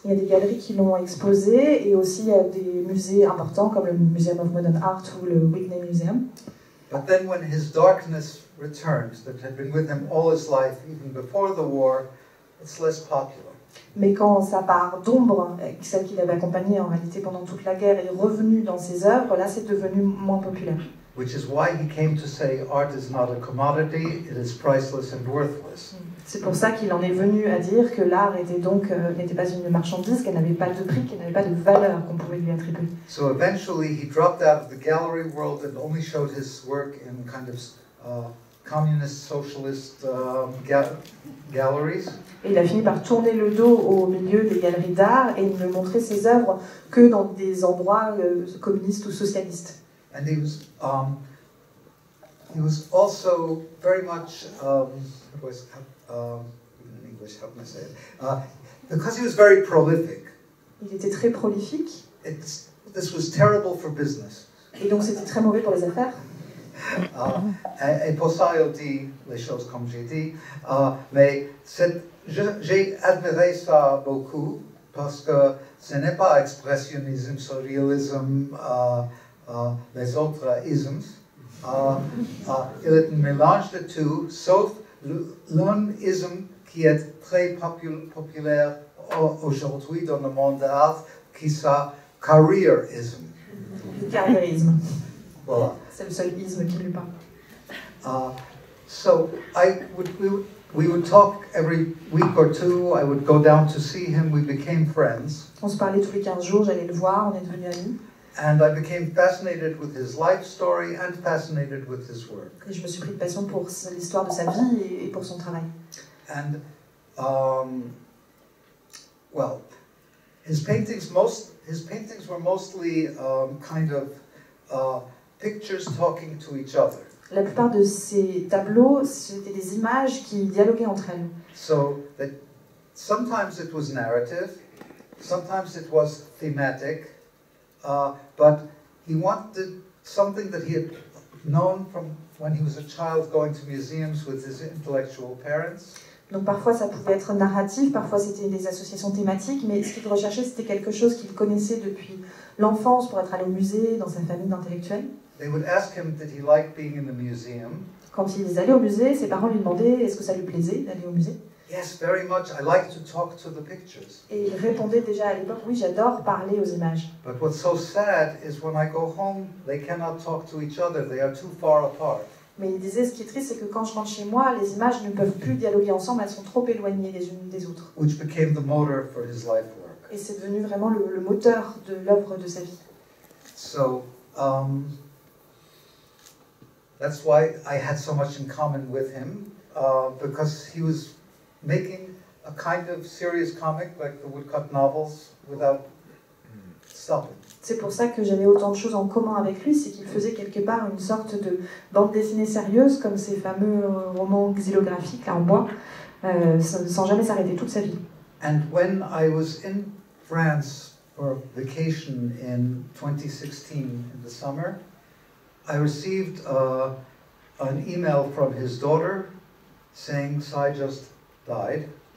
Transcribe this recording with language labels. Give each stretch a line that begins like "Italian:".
French: Il y a des galeries qui l'ont exposé et aussi des musées importants comme le Museum of Modern Art ou le Whitney Museum.
English: But then when his darkness returned, that had been with him all his life, even before the war, it's less popular.
French: Mais quand sa part d'ombre, celle qu'il avait accompagnée en réalité pendant toute la guerre, est revenue dans ses œuvres, là c'est devenu moins populaire.
English: Which is why he came to say art is not a commodity, it is priceless and worthless.
French: C'est pour ça qu'il en est venu à dire que l'art était donc n'était pas une marchandise, qu'elle n'avait pas de prix, qu'elle n'avait pas de valeur qu'on pouvait lui attribuer.
English: So eventually he dropped out of the gallery world and only showed his work in kind of communist, socialist galleries.
French: Et il a fini par tourner le dos au milieu des galeries d'art et ne montrer ses œuvres que dans des endroits communistes ou socialistes.
English: And he was also very much in English, how can I say it? Because he was very prolific.
French: Il était très prolifique.
English: This was terrible for business.
French: Et donc c'était très mauvais pour les affaires. Et pour ça, il dit les choses comme j'ai dit. Mais j'ai admiré ça beaucoup parce que ce n'est pas expressionnisme, surréalisme, les autres ismes. Il est un mélange de tout, sauf l'un isme qui est très populaire aujourd'hui dans le monde de l'art, qui est careerism. Le carriérisme. Voilà. C'est le seul isme qui lui parle.
English: So we would talk every week or two. I would go down to see him. We became friends.
French: On se parlait tous les 15 jours, j'allais le voir, on est devenus amis.
English: And I became fascinated with his life story and fascinated with his work. Et je me suis pris de passion pour l'histoire de sa vie et pour son travail. And well, his paintings were mostly kind of pictures talking to each other.
French: La plupart de ces tableaux, c'était des images qui dialoguaient entre elles.
English: So that sometimes it was narrative, sometimes it was thematic, but he wanted something that he had known from when he was a child going to museums with his intellectual parents.
French: Donc parfois ça pouvait être narratif, parfois c'était des associations thématiques, mais ce qu'il recherchait c'était quelque chose qu'il connaissait depuis l'enfance pour être allé au musée, dans sa famille d'intellectuels.
English: They would ask him did he like being in the museum.
French: Quand ils allaient au musée, ses parents lui demandaient est-ce que ça lui plaisait d'aller au musée.
English: Yes, very much. I like to talk to the pictures.
French: Et il répondait déjà à l'époque oui, j'adore parler aux images.
English: But what's so sad is when I go home, they cannot talk to each other. They are too far apart.
French: Mais il disait, ce qui est triste, c'est que quand je rentre chez moi, les images ne peuvent plus dialoguer ensemble, elles sont trop éloignées les unes des autres.
English: Which became the motor for his life work.
French: Et c'est devenu vraiment le moteur de l'œuvre de sa vie.
English: So that's why I had so much in common with him, because he was making a kind of serious comic like the woodcut novels without stopping.
French: C'est pour ça que j'avais autant de choses en commun avec lui, c'est qu'il faisait quelque part une sorte de bande dessinée sérieuse, comme ces fameux romans xylographiques là, en bois, sans jamais s'arrêter toute sa vie.
English: And when I was in France for vacation in 2016 in the summer, I received an email from his daughter saying Sai just died.